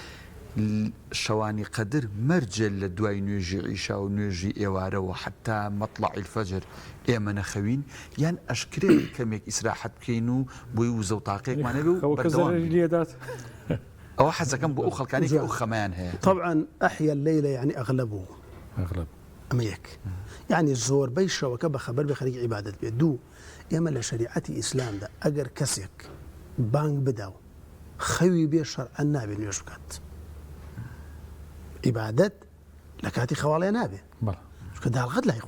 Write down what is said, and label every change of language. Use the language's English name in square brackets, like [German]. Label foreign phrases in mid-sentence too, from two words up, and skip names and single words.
[Central Kurdish] شەوانی قەدر مەرجە لە دوای نوێژی عیشا و نوێژی ئێوارەوە [Arabic] حتا مەطلعی الفەجر [Central Kurdish] ئێمە نەخەوین یان ئەشکرێ کەمێک ئیسراحەت بکەین و بۆی وزە و تاقێکمانە بێ و لێدات ئەوە حەزەکەم بۆ ئەو خەڵکانی کە ئەو خەمایان هەیە [Arabic] طبعا ئەحیا الليل يعني أغلبه [Central Kurdish] ئەمە یەک یعنی زۆربەی شەوەکە بە خەبەر بە خەریکی عیبادەت بێت دوو ئێمە لە شریعەتی ئیسلامدا ئەگەر کەسێک بانگ بدا و خەوی بێ شەرعەن نابێت نوێژ بکات عیبادەت لە کاتی خەواڵێ نابێ چونکە داڵغەت لای